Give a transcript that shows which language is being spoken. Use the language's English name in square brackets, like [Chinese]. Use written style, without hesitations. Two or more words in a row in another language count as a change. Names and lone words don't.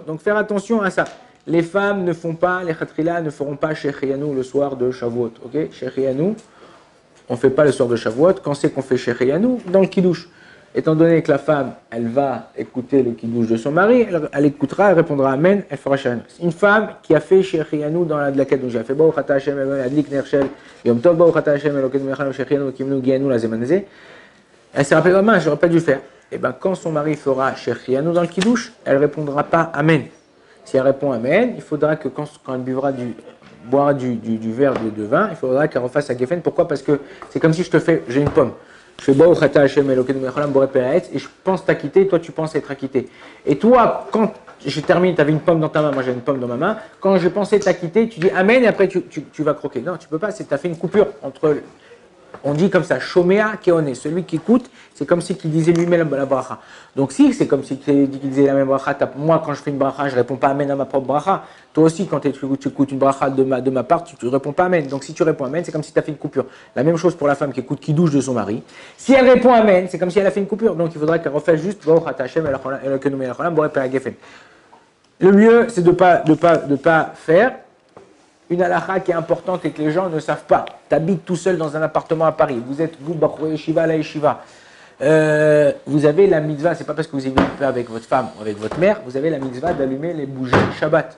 [French] Donc faire attention à ça. Les femmes ne font pas, les khatrila ne feront pas Shechianu le soir de Shavuot. Ok, Shechianu, on ne fait pas le soir de Shavuot, quand c'est qu'on fait Shechianu? Dans le kiddush. Étant donné que la femme, elle va écouter le kiddush de son mari, elle écoutera, elle répondra Amen, elle fera Shechianu. une femme qui a fait Shechianu dans la kedusha, elle fait [Hebrew] ברוך אתה השם להדליק נר של יום טוב, ברוך אתה השם אלוקינו מלך שהחיינו וקיימנו והגיענו לזמן הזה, [French] elle s'est rappelée, mince, j'aurais pas dû le faire. Et bien, quand son mari fera Shechianu dans le kiddush, elle ne répondra pas Amen. Si elle répond Amen, il faudra que quand elle boira du verre de vin, il faudra qu'elle refasse sa geffen. Pourquoi? Parce que c'est comme si j'ai une pomme. Je fais [Hebrew] ברוך אתה השם אלוקינו מלך העולם בורא פרי העץ [French] et je pense t'acquitter, toi tu penses être acquitté. Et toi, quand je termine, tu avais une pomme dans ta main, moi j'ai une pomme dans ma main, quand j'ai pensé t'acquitter, tu dis Amen et après tu vas croquer. Non, tu peux pas, tu as fait une coupure entre. On dit comme ça, [Hebrew] שומע כעונה, [French] celui qui écoute, c'est comme si il disait lui-même la bracha. Donc si c'est comme si il disait la même bracha, moi quand je fais une bracha, je ne réponds pas Amen à ma propre bracha. Toi aussi quand tu écoutes une bracha de ma part, tu ne réponds pas Amen. Donc si tu réponds Amen, c'est comme si tu as fait une coupure. La même chose pour la femme qui écoute qui douche de son mari. Si elle répond Amen, c'est comme si elle a fait une coupure. Donc il faudrait qu'elle refasse juste [Hebrew] ברוך אתה השם אלוקינו מלך העולם בורא פרי הגפן. [French] Le mieux, c'est de pas faire une halakha qui est importante et que les gens ne savent pas. Tu habites tout seul dans un appartement à Paris. Vous êtes vous, [Hebrew] בחור ישיבה, [French] la Yeshiva. Vous avez la mitzvah, c'est pas parce que vous avez fait avec votre femme ou avec votre mère, vous avez la mitzvah d'allumer les bougies Shabbat.